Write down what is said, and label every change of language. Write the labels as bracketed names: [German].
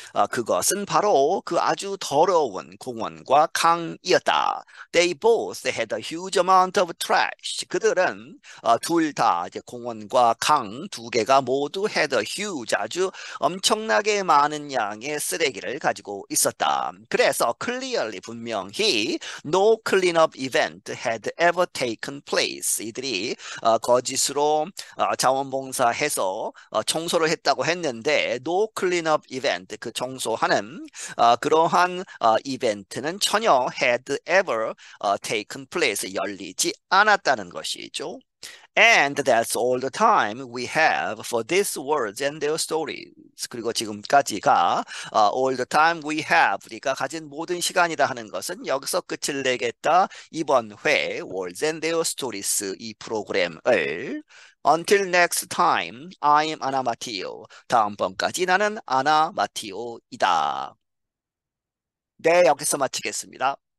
[Korean] 그것은 바로 그 아주 더러운 공원과 강이었다 [English] They both had a huge amount of trash [Korean] 그들은 둘 다 공원과 강 두 개가 모두 [English] had a huge [Korean] 아주 엄청나게 많은 양의 쓰레기를 가지고 있었다 그래서 clearly 분명히 [English] no cleanup event had ever taken place [Korean] 이들이 거짓으로 자원봉사해서 청소를 했다고 했는데 [English] no cleanup event [Korean] 그 청소하는 그러한 이벤트는 전혀 [English] had ever taken place [Korean] 열리지 않았다는 것이죠. [English] And that's all the time we have for these words and their stories. [Korean] 그리고 지금까지가 [English] all the time we have [Korean] 우리가 가진 모든 시간이다 하는 것은 여기서 끝을 내겠다. 이번 회 [English] words and their stories [Korean] 이 프로그램을 [English] Until next time, I'm Anna Matteo. [Korean] 다음번까지 나는 아나 마티오이다. 네, 여기서 마치겠습니다.